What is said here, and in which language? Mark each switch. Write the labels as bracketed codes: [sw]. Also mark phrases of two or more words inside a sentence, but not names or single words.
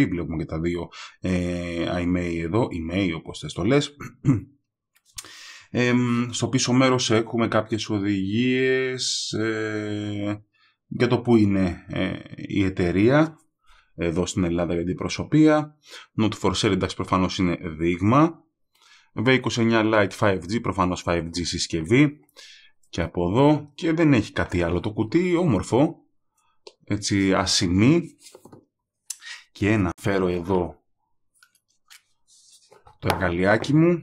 [el] Βλέπουμε και τα δύο iMEI εδώ, iMEI όπως θες το λες. Στο πίσω μέρος έχουμε κάποιες οδηγίες για το που είναι η εταιρεία. Εδώ στην Ελλάδα για την προσωπία. [en] Not for sale, [el] εντάξει προφανώς είναι δείγμα. V29 Lite 5G, προφανώς 5G συσκευή. Και από εδώ και δεν έχει κάτι άλλο το κουτί, όμορφο. Έτσι ασημή. Και να φέρω εδώ το εργαλειάκι μου.